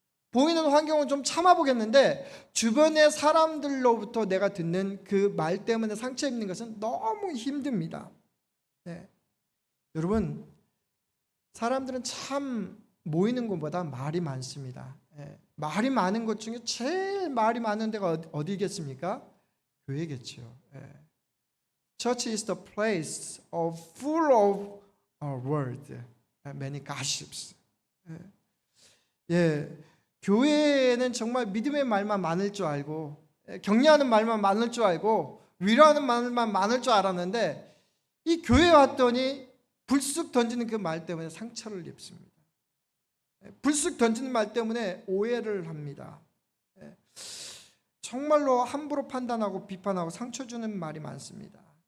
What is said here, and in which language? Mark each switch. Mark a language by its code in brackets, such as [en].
[ko] 보이는 환경은 좀 참아보겠는데 주변의 사람들로부터 내가 듣는 그 말 때문에 상처 입는 것은 너무 힘듭니다. 여러분, 사람들은 참 모이는 것보다 말이 많습니다. 말이 많은 것 중에 제일 말이 많은 데가 어디겠습니까? 교회겠죠. [en] Church is the place full of word, many gossips. [ko] 교회에는 정말 믿음의 말만 많을 줄 알고, 격려하는 말만 많을 줄 알고, 위로하는 말만 많을 줄 알았는데 이 교회에 왔더니 불쑥 던지는 그 말 때문에 상처를 입습니다. 불쑥 던지는 말 때문에 오해를 합니다. 정말로 함부로 판단하고 비판하고 상처 주는 말이 많습니다.